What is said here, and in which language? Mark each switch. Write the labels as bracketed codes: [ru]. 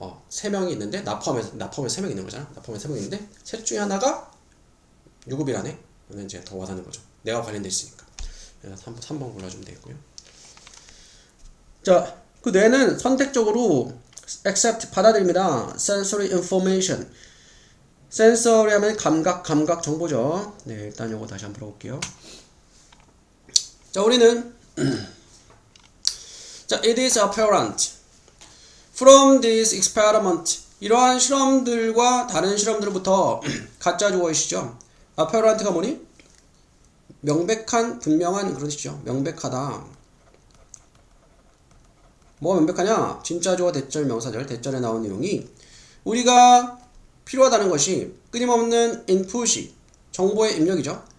[ko] 세 명이 있는데, 나 포함해서 세 명이 있는 거잖아. 나 포함해서 세 명이 있는데, 셋 중에 하나가 유급이라네. 그러면 이제 더 와닿는 거죠. 내가 관련돼 있으니까. 3번 골라주면 되겠고요. 자, 그 뇌는 선택적으로 accept, 받아들입니다. [en] sensory information. sensory 하면 감각 정보죠. [ko] 네, 일단 요거 다시 한번 풀어볼게요. 자, 우리는 자, [en] it is apparent from this experiment. [ko] 이러한 실험들과 다른 실험들부터 가짜 주어이시죠. apparent가 뭐니? 명백한, 분명한 그런 뜻이죠. 명백하다. 뭐가 명백하냐? 진짜 주어 대절 명사절 대절에 나온 내용이 우리가 필요하다는 것이 끊임없는 인풋이 정보의 입력이죠.